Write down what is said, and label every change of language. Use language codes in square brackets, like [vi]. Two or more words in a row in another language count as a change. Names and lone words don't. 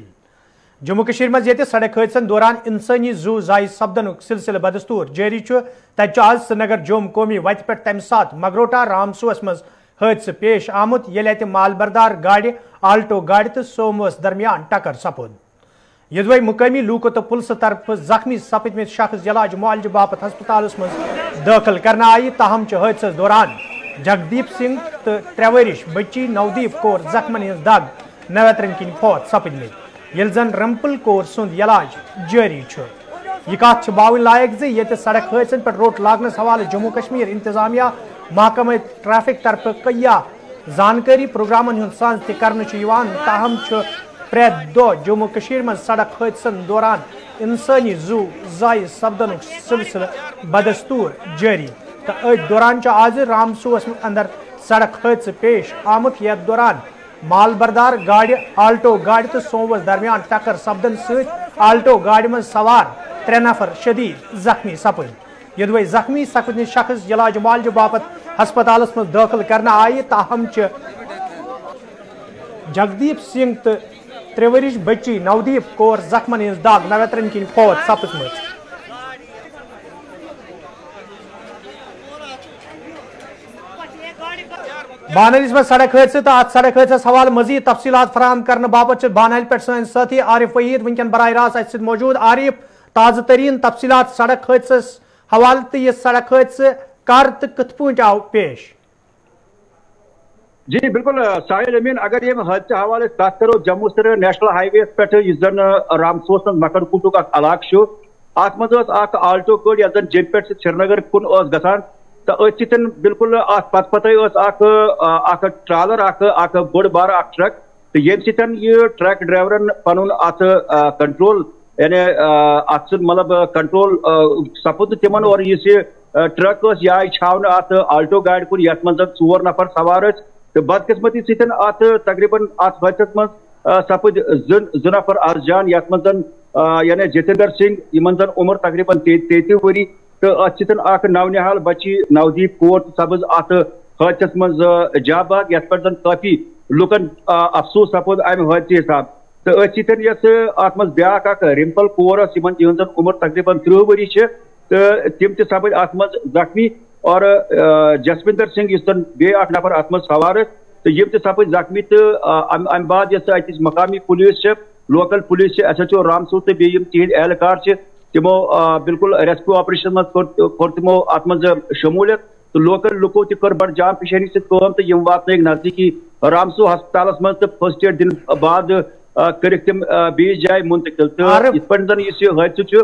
[ks] जम्मू कश्मीर मज ये सड़क हादसन दौरान इंसानी जू जाय सपदन सिलसिल बदस्तूर जारी तज आज श्रीनगर जोम कौमी वत पे तम सात मगरोटा रामसूस मज हादस पेश आमुत ये मालबरदार गाड़ आल्टो गाड़ तो सोमोस दरमियान टक्कर सपुद। यदि मुकामी लूको तो पुलिस तरफ जख्मी सपदमित शख्स इलाज मुआलज बापत हस्पताल मज दाखिल करना आई ताहम हादस दौरान जगदीप सिंह तो 3 वरिश बच्ची नवदीप कौर जख्मन हज दग नवतरन किन फौत सपदमित ये जन रंपल कौर सुंद इलाज जारी। यह कत बावन लायक ये सड़क हादसन पे रोट लागनस हवाले जम्मू कश्मीर इंतजामिया महकमा ट्रैफिक तरफ कया जानकारी प्रोग्रामन हुंद सांझ ताहम प्रेत दो जम्मू कश्मीर में सड़क हादसन दौरान इंसानी जू जाय सपदन सिलसिल बदस्तूर जारी। तो दौरान आज रामसूस अंदर सड़क हादस पेश आमुत यथ दौरान मालबरदार गाड़ आल्टो गाड़ तो सोमोस दरमियान टक्कर सपदन आल्टो गाड़ में सवार 3 नफर शदीद जख्मी सपद। यदि जख्मी सपद शख्स इलाज मुआलज बापत हस्पताल मज दाखिल करना आये ताहम जगदीप सिंह तो 3 वरिश बच्ची नवदीप कौर जख्मन हज दाग नवतरन किन फौत सपदम। बानलिस में सड़क हादसे तो अत सड़क हादस हवाले मजीद तफसीलात फराहम करने बाबत बानल पे सन साथी आरिफ वहीद वनकन बराह रास्त मौजूद। आरिफ ताज़ा तरीन तफसीलात सड़क हादस हवाले तो यह सड़क हादसे कर तो कत पे आव पेश। जी बिल्कुल साहिल अमीन अगर ये हादसे हवाले कत करो जम्मू श्रीनगर [en] National Highway [ks] पे जन रामसूस मकड़ कुटुक इलाक अत मज आल्टो गाड़ यह जन जम पे श्रीनगर कुन गसान तो अन बिल्कुल पत ट्रालर बोड़ बार ट्रक तो ये ट्रक ड्राइवरन पन अत कंट्रोल यानी अत मतलब कंट्रोल सपुद तिमन और इस ट्रक यह छावन अत आल्टो गाड़ कुन यथ मज 4 नफर सवार तो बदकिस्मती सत अत तकरीबन अत हादस मज सपुद 2 नफर अर्जान यथ मज यानी जितेंद्र सिंह इन जन उम्र तकरीबन 33 वरी तो अत नवनिहाल बच्ची नवदीप कौर सपज अत हादस मज जाबाग यथ पे काफी लुकन अफसोस सपोद अमि हादसे हिसाब तो अत मज ब्या रिम्पल कौर इन उम्र तकरीबन 30 वरी तो तिम सपद अत मज जख्मी और जसविंदर सिंह इस बे नफर अत मज सवार तो यम सपद जख्मी तो अम बाद अत मकामी पुलिस [en] local police [ks] SHO रामसूस तो बेम तिहद एहलकार तमो बिल्कुल [en] rescue operation [ks] मज तमो अत मज शमूलियत तो लोकल लुको कर बड़ जान पेशानी सम तो यम वात नजदीकी रामसू हस्पताल मज तो [en] first aid [ks] दिन बाद कर तम बीस जाए मुंतकिल तो इत हादस।